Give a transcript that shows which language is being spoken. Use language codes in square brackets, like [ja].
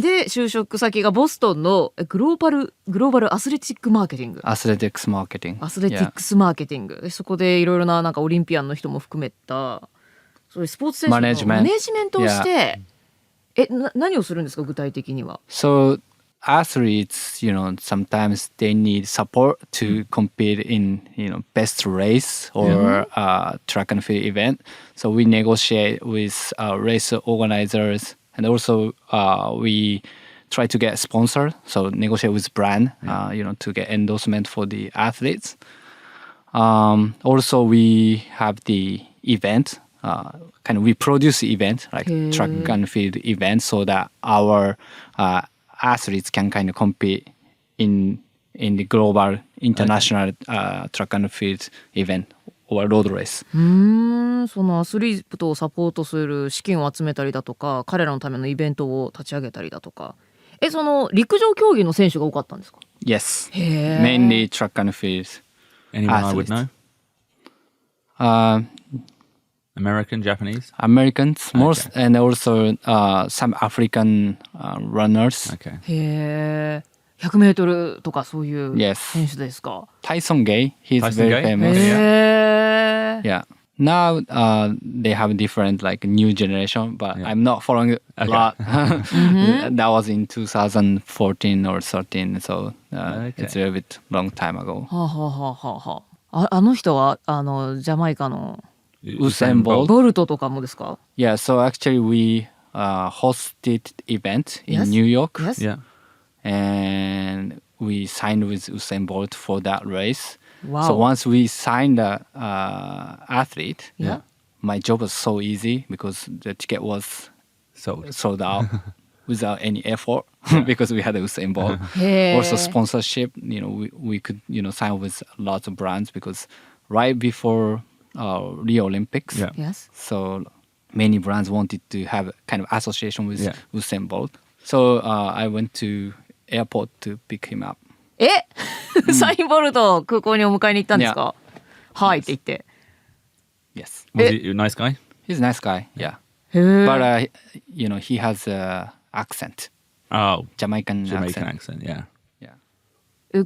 [ja] で就職先がボストンのグローバルアスレチックマーケティング。 [en] Athletics marketing. [ja] アスレティックスマーケティングで、そこでいろいろななんかオリンピアンの人も含めたそういうスポーツ選手のマネジメントをして、何をするんですか具体的には。 [en] So athletes, sometimes they need support to compete in, best race or track and field event. So we negotiate with race organizers, and also we try to get sponsor. So negotiate with brand, to get endorsement for the athletes. Also we have the event. We produce event like track and field event so that our athletes can kind of compete in the global international track and field event or road race. [ja] そのアスリートをサポートする資金を集めたりだとか、彼らのためのイベントを立ち上げたりだとか。その陸上競技の選手が多かったんですか？ [en] Yes. [ja] へー。 [en] Mainly track and field. Anyone I would know? American, Japanese? Americans, most, and also some African runners. Okay. [ja] へえ。 100メートルとかそういう [en] Yes. [ja] 選手ですか？ [en] Tyson Gay, he's Tyson very Gay? famous. へえ。 Yeah. Now they have different like new generation, but I'm not following it a lot. That was in 2014 or 13, so it's a little bit long time ago. [ja] はあはあはあはあ。あの人はジャマイカの [en] Usain Bolt. [ja] ボルトとかもですか？ [en] Yeah, so actually we hosted event in Yes. New York, Yes. Yeah. and we signed with Usain Bolt for that race. Wow. So once we signed the athlete, Yeah. my job was so easy because the ticket was sold out without any effort because we had Usain Bolt. [ja] へえ。 [en] Also sponsorship, we could sign with lots of brands because right before Rio Olympics, Yeah. Yes. so many brands wanted to have a kind of association with Yeah. Usain Bolt. So I went to airport to pick him up. [ja] サインボルト空港にお迎えに行ったんですか？はいって言って。 [en] Yes, Was he a nice guy? he's a nice guy. Yeah, [ja] へえ。 [en] but he has a accent, Oh, Jamaican Jamaican accent. accent, yeah. Yeah.